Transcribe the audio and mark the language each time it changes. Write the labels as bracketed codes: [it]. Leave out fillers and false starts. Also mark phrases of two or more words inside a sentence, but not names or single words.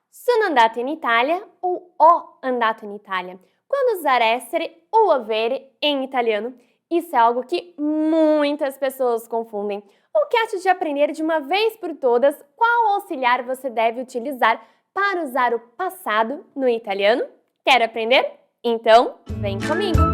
[it] Sono andata in Italia ou ho andato in Itália? [pt] Quando usar essere ou avere em italiano? Isso é algo que muitas pessoas confundem. O que acha de aprender de uma vez por todas qual auxiliar você deve utilizar para usar o passado no italiano? Quer aprender? Então, vem comigo!